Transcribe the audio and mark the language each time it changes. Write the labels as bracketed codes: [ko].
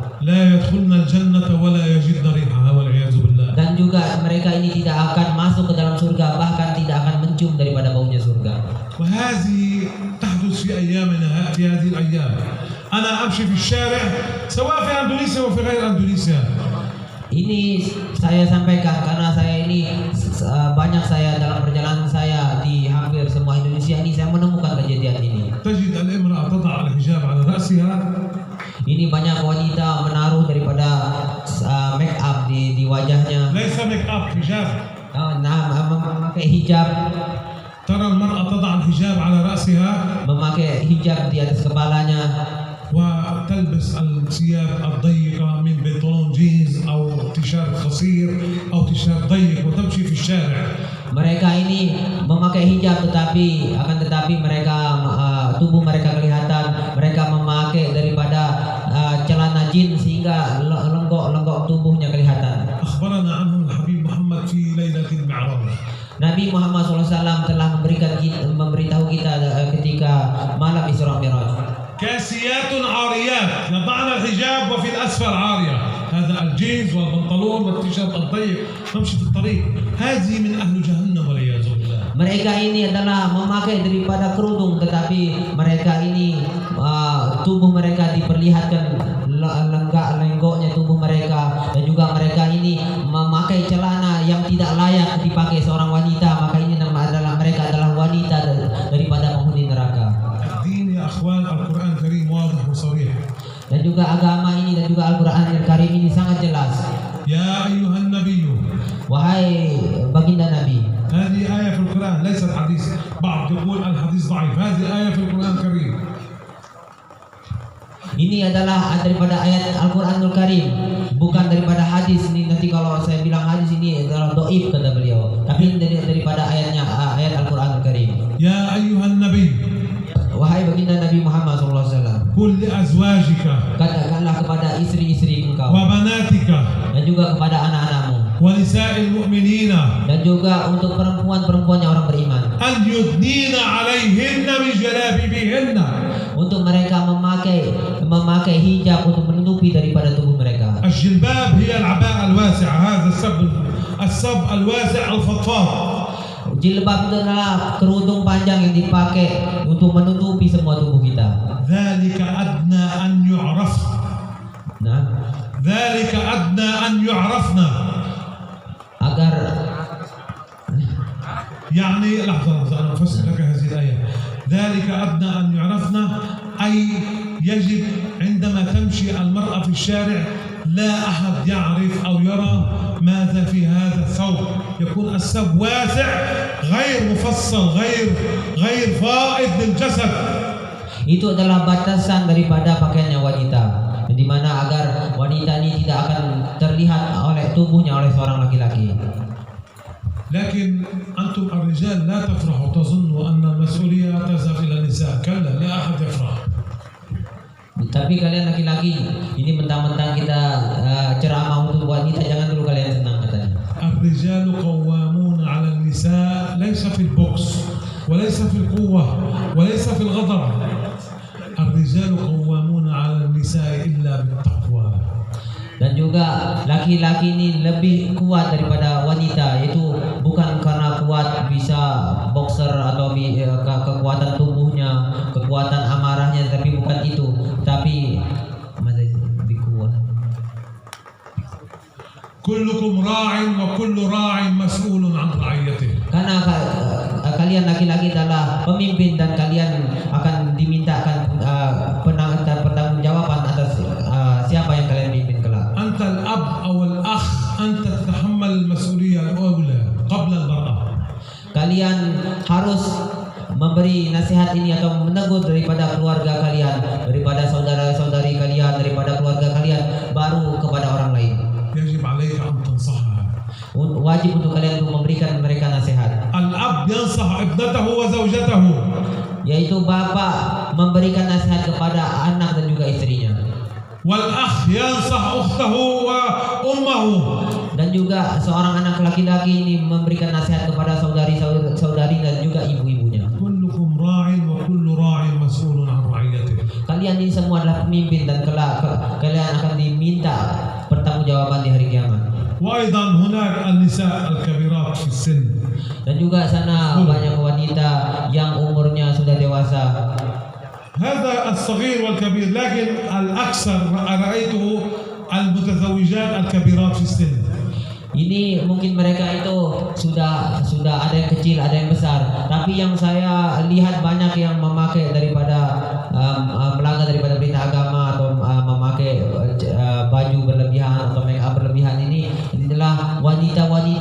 [ar] لا يدخلن الجنة ولا يجدن ريحها والعياذ بالله. [id] Dan juga mereka ini tidak akan masuk ke dalam surga, bahkan tidak akan mencium daripada baunya surga. [ar] وهذه تحدث في أيامنا في هذه الأيام. أنا أمشي في الشارع سواء في أندونيسيا وفي غير أندونيسيا. [id] Ini saya sampaikan karena saya ini banyak saya dalam perjalanan saya di hampir semua Indonesia ini saya menemukan kejadian ini. [ar] تجد الامرأة تضع الحجاب على رأسها. [id] Ini banyak wanita menaruh daripada make up di wajahnya. [ar] ليس make up حجاب. [id] memakai hijab, [ar] ترى المرأة تضع الحجاب على رأسها [id] memakai hijab di atas kepalanya, [ar] وتلبس الثياب الضيقة من بنطلون جينز أو تيشيرت قصير أو تيشيرت ضيق وتمشي في الشارع. [id] Mereka ini memakai hijab tetapi mereka tubuh mereka kelihatan. Mereka memakai daripada celana jin sehingga lenggok tubuhnya kelihatan. [ar] أخبرنا عنه الحبيب محمد في ليلة المعراج. [id] Nabi Muhammad SAW telah memberitahu kita ketika malam Isra Mi'raj. [ar] كاسيات عاريات يضعن الحجاب وفي الأسفل عارية، هذا الجينز والبنطلون والتيشيرت الضيق نمشي في الطريق، هذه من أهل جهنم والعياذ بالله. [id] Mereka ini adalah memakai daripada kerudung tetapi mereka ini tubuh mereka diperlihatkan lenggoknya tubuh mereka, dan juga mereka ini memakai celana yang tidak layak dipakai seorang wanita, maka ini adalah mereka adalah wanita daripada penghuni neraka. [ar] الدين يا أخوان القرآن الكريم واضح وصريح. [id] Dan juga agama ini dan juga Al-Quran Al-Karim ini sangat jelas. [ar] يا أيها النبي، [id] Wahai baginda Nabi, [ar] هذه آية في القرآن ليست حديث، بعض يقول الحديث ضعيف، هذه آية في القرآن الكريم. [id] ini adalah daripada ayat Al-Quranul Karim, bukan daripada hadis. Ini nanti kalau saya bilang hadis ini adalah doif kata beliau, tapi daripada ayatnya ayat Al-Quranul Karim. [ar] يا أيها النبي، [id] Wahai baginda Nabi Muhammad SAW, [ar] قل لأزواجك [id] katakanlah kepada istri-istri engkau [ar] وبناتك [id] dan juga kepada anak-anakmu [ar] ونساء المؤمنين [id] dan juga untuk perempuan-perempuan yang orang beriman, [ar] أن يدنين عليهن من جلابيبهن. [id] untuk mereka memakai hijab untuk menutupi daripada tubuh mereka. [ar] الجلباب هي العباءة الواسعة، هذا السب الواسع الفضفاض. [id] Jilbab itu adalah kerudung panjang yang dipakai untuk menutupi semua tubuh kita. [ar] ذلك أدنى أن يعرف، Nah, ذلك أدنى أن يعرفنا. [id] agar [ar] يعني لحظة أنا أفسر لك هذه الآية. ذلك أدنى أن يعرفنا، أي يجب عندما تمشي المرأة في الشارع لا أحد يعرف أو يرى ماذا في هذا الثوب، يكون الثوب واسع غير مفصل غير فائض للجسد. [id] itu adalah batasan daripada pakaiannya wanita, di mana agar wanita ini tidak akan terlihat oleh tubuhnya oleh seorang laki-laki. [ar] لكن أنتم الرجال لا تفرحوا تظنوا أن المسؤولية تذهب إلى النساء، كلا لا أحد يفرح. [id] Tapi kalian laki-laki ini mentang-mentang kita ceramah untuk wanita, jangan dulu kalian senang katanya. [ar] الرجال قوامون على النساء ليس في البؤس وليس في القوة وليس في الغضب، الرجال قوامون على النساء إلا بالتقوى. [id] Dan juga laki-laki ini lebih kuat daripada wanita, itu bukan karena kuat bisa boxer atau kekuatan tubuhnya, kekuatan amarahnya, tapi bukan itu, tapi lebih kuat. [ar] كلكم راع وكل راع مسؤول عن رعيته. [id] Karena kalian laki-laki adalah pemimpin dan kalian akan dimintakan pertanggungjawaban atas siapa yang kalian pimpin kelak. [ar] أنت الأب أو الأخ أنت تتحمل المسؤولية الأولى قبل المرأة. [id] Kalian harus memberi nasihat ini atau menegur daripada keluarga kalian, daripada saudara-saudari kalian, daripada keluarga kalian, baru kepada orang lain. [ar] يجب عليك أن تنصحها. [id] Wajib untuk kalian untuk memberikan mereka nasihat. [ar] الأب ينصح ابنته وزوجته. [id] Yaitu bapak memberikan nasihat kepada anak dan juga istrinya. [ar] والأخ ينصح أخته وأمه. [id] Dan juga seorang anak laki-laki ini memberikan nasihat kepada saudari dan juga ibu-ibunya. [ar] كلكم راع وكل راع مسؤول عن رعيته. [id] Kalian ini semua adalah pemimpin dan kelak kalian akan diminta pertanggungjawaban di hari kiamat. [ar] وأيضا هناك النساء الكبيرات في السن. [id] Dan juga sana banyak wanita yang umurnya sudah dewasa. [ar] هذا الصغير والكبير، لكن الأكثر رأيته المتزوجات الكبيرات في السن. [id] Ini mungkin mereka itu sudah ada yang kecil, ada yang besar. Tapi yang saya lihat banyak yang memakai daripada melanggar daripada perintah agama atau memakai baju berlebihan atau make up berlebihan. Ini adalah wanita-wanita